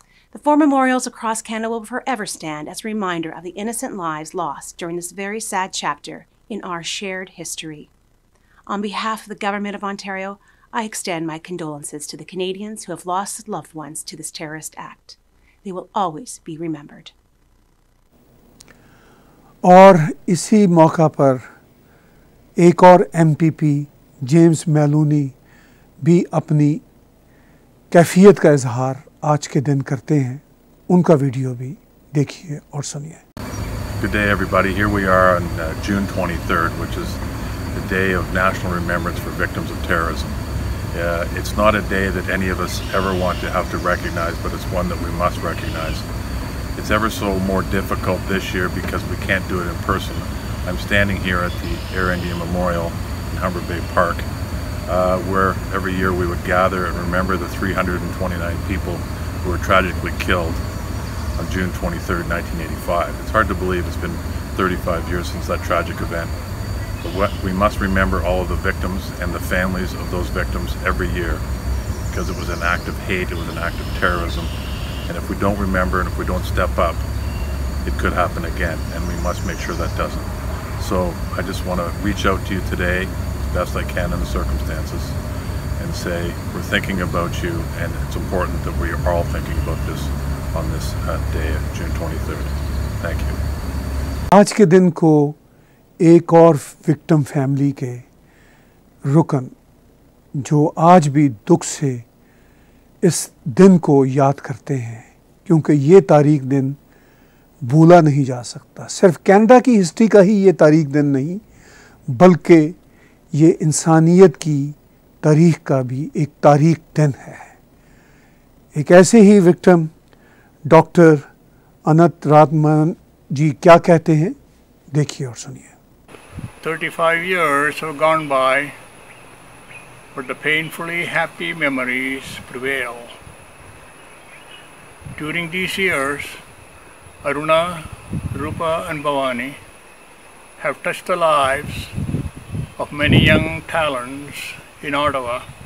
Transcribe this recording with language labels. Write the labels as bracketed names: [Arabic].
[English] The 4 memorials across Canada will forever stand as a reminder of the innocent lives lost during this very sad chapter in our shared history. On behalf of the Government of Ontario, I extend my condolences to the Canadians who have lost loved ones to this terrorist act. They will always be remembered. [Hindi] और इसी मौका पर एक और MPP James मेलूनी भी अपनी कैफियत का इजहार आज के दिन करते हैं, उनका वीडियो भी देखिए और सुनिए। [English] Good day everybody, here we are on June 23rd, which is the day of national remembrance for victims of terrorism. It's not a day that any of us ever want to have to recognize, but it's one that we must recognize. It's ever so more difficult this year because we can't do it in person. I'm standing here at the Air India Memorial in Humber Bay Park, where every year we would gather and remember the 329 people who were tragically killed on June 23rd, 1985. It's hard to believe it's been 35 years since that tragic event. But we must remember all of the victims and the families of those victims every year because it was an act of hate, it was an act of terrorism. And if we don't remember and if we don't step up, it could happen again, and we must make sure that doesn't. So I just want to reach out to you today as best I can in the circumstances and say we're thinking about you, and it's important that we are all thinking about this on this day, June 23rd. Thank you. [Hindi] आज के दिन को एक और victim family के रुकन जो आज भी दुख से इस दिन को याद करते हैं, क्योंकि ये तारीख दिन भूला नहीं जा सकता। सिर्फ कनाडा की हिस्ट्री का ही ये तारीख दिन नहीं, बल्कि ये इंसानियत की तारीख का भी एक तारीख दिन है। एक ऐसे ही विक्टिम डॉक्टर अनंत रामन जी क्या कहते हैं, देखिए और सुनिए। [English] 35 years have gone by, but the painfully happy memories prevail. During these years, Aruna, Rupa and Bhavani have touched the lives of many young talents in Ottawa.